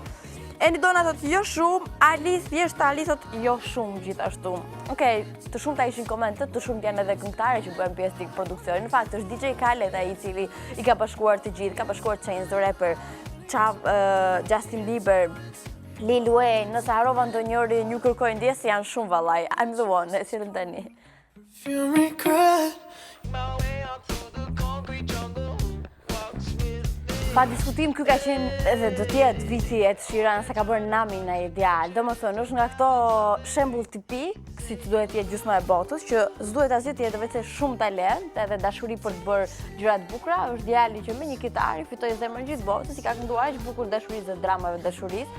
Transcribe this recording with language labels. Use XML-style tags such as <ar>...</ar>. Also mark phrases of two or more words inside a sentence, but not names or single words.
<sq>Anida thotë jo shumë, Ali thjesht Ali thotë jo shumë gjithashtu. Okej, të shumta ishin komentet, të shumt janë edhe këngëtarë që bëjnë pjesë të produksionit. Në fakt është DJ Khaled ai i cili i ka bashkuar të gjithë, ka bashkuar Chance the Rapper, Justin Bieber, Lil Wayne, nëse harova ndonjëri, ju kërkoj ndjes se janë shumë vallaj.</sq> <en>I'm the one,</en> <sq>e sillen tani. Pa diskutim, ky ka qenë edhe do t'jetë viti e Sheeran sa ka bërë Nami në ideal. Domethënë, është nga këto shembull tipik, si që duhet jetë gjysma e botës, që s'duhet asgjë tjetër veç se shumë talent, edhe dashuri për të bërë gjëra të bukura, është djali që me një kitarë fitoi zemrën gjithë botës, i ka kënduar aq bukur dashurisë dhe dramave dashurisë.</sq>